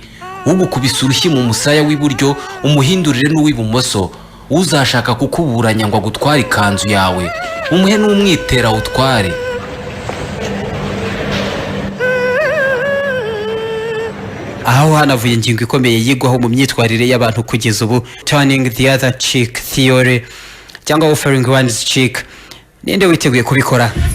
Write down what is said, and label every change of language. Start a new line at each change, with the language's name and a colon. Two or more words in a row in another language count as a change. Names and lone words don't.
Kinyarwanda: Ugukubise urushyi mu musaya w'iburyo umuhindurire n'uw'ibumoso. Uzashaka kukuburanya ngo agutware ikanzu yawe, umuhe n'umwitera utware. Aho hanavuye ingingo ikomeye yigwaho mu myitwarire y'abantu kugeza ubu,
English: turning the other cheek theory, cyangwa offering one's cheek.
Kinyarwanda: Ninde witeguye kubikora?